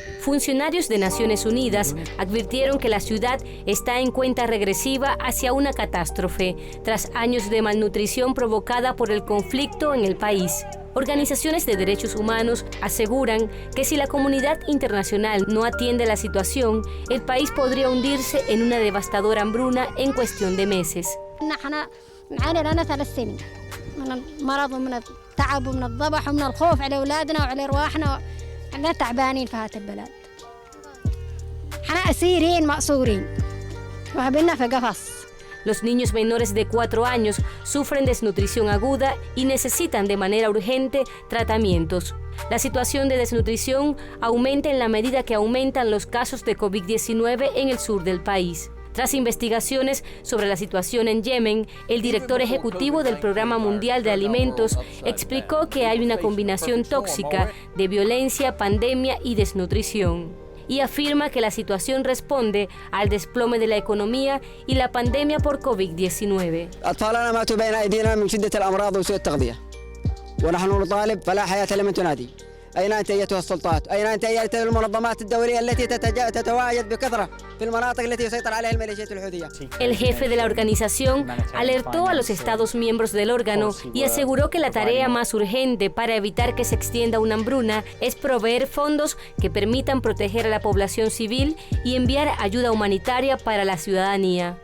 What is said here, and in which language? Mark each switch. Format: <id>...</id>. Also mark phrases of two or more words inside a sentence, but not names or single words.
<es>Funcionarios de Naciones Unidas advirtieron que la ciudad está en cuenta regresiva hacia una catástrofe tras años de malnutrición provocada por el conflicto en el país. Organizaciones de derechos humanos aseguran que si la comunidad internacional no atiende la situación, el país podría hundirse en una devastadora hambruna en cuestión de meses.</es> <ar>احنا نعاني لنا 3 سنين من المرض ومن التعب ومن الضبح ومن الخوف على اولادنا وعلى ارواحنا. احنا تعبانين في هذا البلد. احنا اسيرين مأسورين وهبنا في قفص.</ar> <es>Los niños menores de 4 años sufren desnutrición aguda y necesitan de manera urgente tratamientos. La situación de desnutrición aumenta en la medida que aumentan los casos de COVID-19 en el sur del país. Tras investigaciones sobre la situación en Yemen, el director ejecutivo del Programa Mundial de Alimentos explicó que hay una combinación tóxica de violencia, pandemia y desnutrición. Y afirma que la situación responde al desplome de la economía y la pandemia por COVID-19.</es> <ar>أطفالنا ماتوا بين أيدينا من شدة الأمراض وسوء التغذية ونحن نطالب فلا حياة لمن تنادي. أين أنت أيتها السلطات؟ أين أنت أيتها المنظمات الدولية التي تتواجد بكثرة في المناطق التي يسيطر عليها الميليشيات الحوثية؟</ar> <es>El jefe de la organización alertó a los Estados miembros del órgano y aseguró que la tarea más urgente para evitar que se extienda una hambruna es proveer fondos que permitan proteger a la población civil y enviar ayuda humanitaria para la ciudadanía.</es>